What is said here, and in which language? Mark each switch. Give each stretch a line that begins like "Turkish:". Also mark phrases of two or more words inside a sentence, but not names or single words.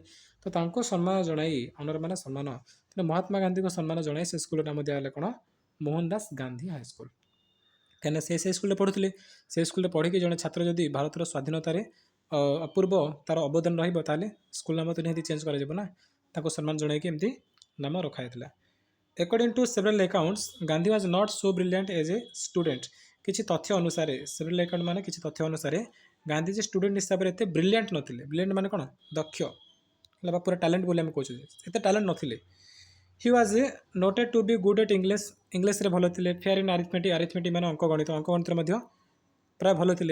Odia: ତ ତାଙ୍କୁ ସମ୍ମାନ ଜଣାଇ, ଅନର ମାନେ ସମ୍ମାନ, ତେଣୁ ମହାତ୍ମା ଗାନ୍ଧୀଙ୍କୁ ସମ୍ମାନ ଜଣାଇ ସେ ସ୍କୁଲର ନାମ ଦିଆଗଲା କ'ଣ? ମୋହନ ଦାସ ଗାନ୍ଧୀ ହାଇସ୍କୁଲ। କାହିଁକିନା ସେ ସ୍କୁଲରେ ପଢ଼ୁଥିଲେ। ସେ ସ୍କୁଲରେ ପଢ଼ିକି ଜଣେ ଛାତ୍ର ଯଦି ଭାରତର ସ୍ୱାଧୀନତାରେ ଅପୂର୍ବ ତାର ଅବଦାନ ରହିବ, ତାହେଲେ ସ୍କୁଲ ନାମ ତ ନିହାତି ଚେଞ୍ଜ କରାଯିବ ନା। ତାଙ୍କୁ ସମ୍ମାନ ଜଣାଇକି ଏମିତି ନାମ ରଖାଯାଇଥିଲା।
English: According to several accounts, Gandhi was not so brilliant as a student.
Odia: କିଛି ତଥ୍ୟ ଅନୁସାରେ,
English: several account
Odia: ମାନେ କିଛି ତଥ୍ୟ ଅନୁସାରେ, ଗାନ୍ଧୀଜୀ ଷ୍ଟୁଡେଣ୍ଟ ହିସାବରେ ଏତେ ବ୍ରିଲିଆଣ୍ଟ ନଥିଲେ। ବ୍ରିଲିଆଣ୍ଟ ମାନେ କ'ଣ? ଦକ୍ଷ ହେଲା ବା ପୁରା ଟ୍ୟାଲେଣ୍ଟ ବୋଲି ଆମେ କହୁଛୁ। ଏତେ ଟ୍ୟାଲେଣ୍ଟ ନଥିଲେ।
English: he was noted to be good at English.
Odia: ଇଂଲିଶରେ ଭଲ ଥିଲେ।
English: fair in arithmetic
Odia: ମାନେ ଅଙ୍କଗଣିତରେ ମଧ୍ୟ ପ୍ରାୟ ଭଲ ଥିଲେ।